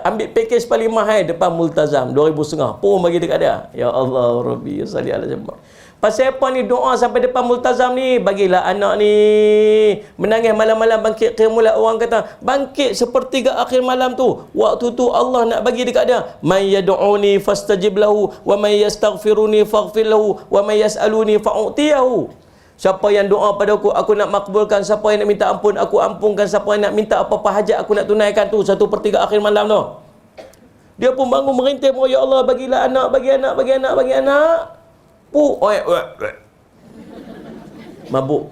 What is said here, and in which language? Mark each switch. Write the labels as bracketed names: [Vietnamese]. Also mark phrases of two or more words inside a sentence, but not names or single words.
[Malay] Ambil package paling mahal depan Multazam, 2,500. Pun bagi dekat dia. [Arabic] يا الله، ربي، صل على محمد. [Malay] Pasal apa ni doa sampai depan Multazam ni? Bagilah anak ni menangis malam-malam bangkit [Arabic] قيام الليل. [Malay] Orang kata bangkit sepertiga akhir malam tu. Waktu tu Allah nak bagi dekat dia, [Arabic] من يدعوني فأستجيب له ومن يستغفرني فأغفر له ومن يسألني فأعطيه. [Malay] Siapa yang doa pada aku nak makbulkan. Siapa yang nak minta ampun, aku ampunkan. Siapa yang nak minta apa-apa hajat, aku nak tunaikan tu. 1/3 akhir malam tu. Dia pun bangun merintih, oh [Arabic] يا الله, [Malay] bagilah anak, bagi anak, bagi anak, bagi anak. Mabuk.